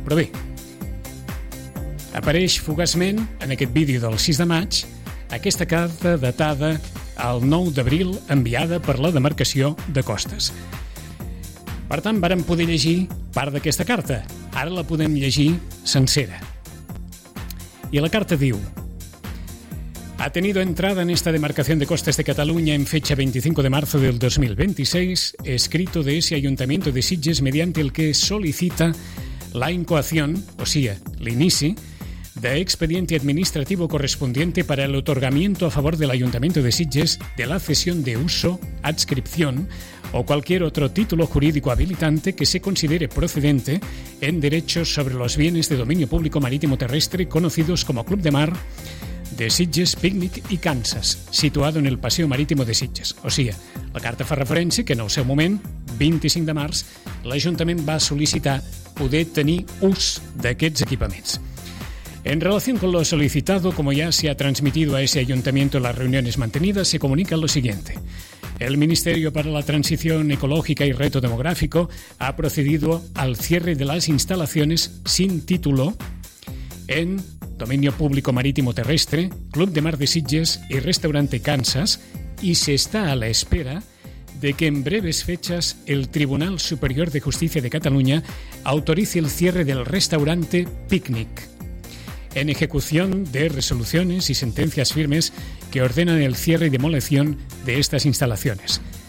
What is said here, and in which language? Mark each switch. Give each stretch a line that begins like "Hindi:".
Catalan: Però bé, apareix fugaçment en aquest vídeo del 6 de maig aquesta carta datada el 9 d'abril enviada per la demarcació de costes. Per tant, vàrem poder llegir part d'aquesta carta. Ara la podem llegir sencera. I la carta diu:
Spanish: ha tenido entrada en esta demarcación de costes de Cataluña en fecha 25 de marzo del 2026, escrito de ese Ayuntamiento de Sitges mediante el que solicita la incoación, o sea,
Catalan: l'inici,
Spanish: de expediente administrativo correspondiente para el otorgamiento a favor del Ayuntamiento de Sitges de la cesión de uso, adscripción o cualquier otro título jurídico habilitante que se considere procedente en derechos sobre los bienes de dominio público marítimo terrestre conocidos como Club de Mar de Sitges, Picnic i Kansas, situado en el Paseo Marítimo de Sitges.
Catalan: O sigui, la carta fa referència que en el seu moment, 25 de març, l'Ajuntament va sol·licitar poder tenir ús d'aquests equipaments.
Spanish: En relación con lo solicitado, como ya se ha transmitido a ese ayuntamiento en las reuniones mantenidas, se comunica lo siguiente. El Ministerio para la Transición Ecológica y Reto Demográfico ha procedido al cierre de las instalaciones sin título en dominio público marítimo terrestre, Club de Mar de Sitges y Restaurante Kansas, y se está a la espera de que en breves fechas el Tribunal Superior de Justicia de Cataluña autorice el cierre del restaurante Picnic, en ejecución de resoluciones y sentencias firmes que ordenan el cierre y demolición de estas instalaciones.